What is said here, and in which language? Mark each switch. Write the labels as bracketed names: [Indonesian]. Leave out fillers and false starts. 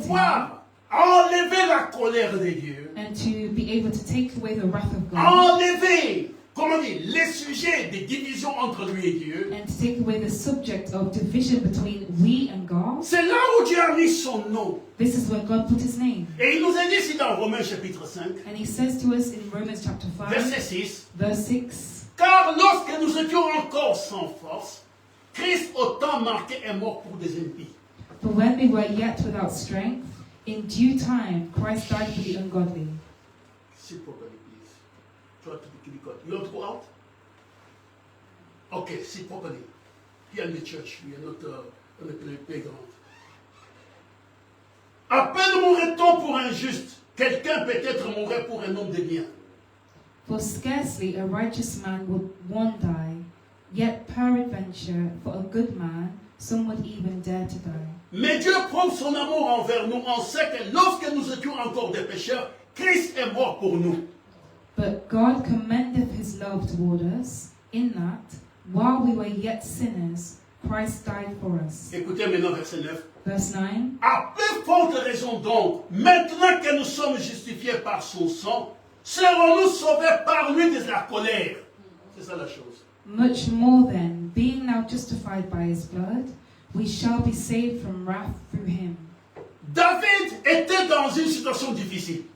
[French] pouvoir enlever la colère de Dieu, [English] and to be able to take away the wrath of God, [French] enlever, comment dire, les sujets de division entre lui et Dieu. [English] and to take away the subject of division between we and God. [French] C'est là où Dieu a mis son nom. [English] This is where God put his name. [French] Et il nous a dit ici dans Romains chapitre 5, [English] And he says to us in Romans chapter 5, [French] verset 6, [English] verse 6, [French] car lorsque nous étions encore sans force, Christ au temps marqué est mort pour des impies. [English] For when we were yet without strength, in due time Christ died for the ungodly. Sit properly, please. Try to be quiet. You want to go out? Okay, sit properly. Here in the church, we are not on the playground. [French] À peine mourrait-on pour un juste, quelqu'un peut-être mourrait pour un homme de bien. [English] For scarcely a righteous man would one die, yet peradventure for a good man some would even dare to die. [French] Mais Dieu prouve son amour envers nous en ce que lorsque nous étions encore des pécheurs, Christ est mort pour nous. [English] But God commendeth his love toward us, in that, while we were yet sinners, Christ died for us. [French] Écoutez maintenant verset 9. [English] Verse 9, [French] À plus forte raison donc, maintenant que nous sommes justifiés par son sang, serons-nous sauvés par lui de la colère. C'est ça la chose. [English] much more then, being now justified by his blood, we shall be saved from wrath through him. [French] David était dans une situation difficile.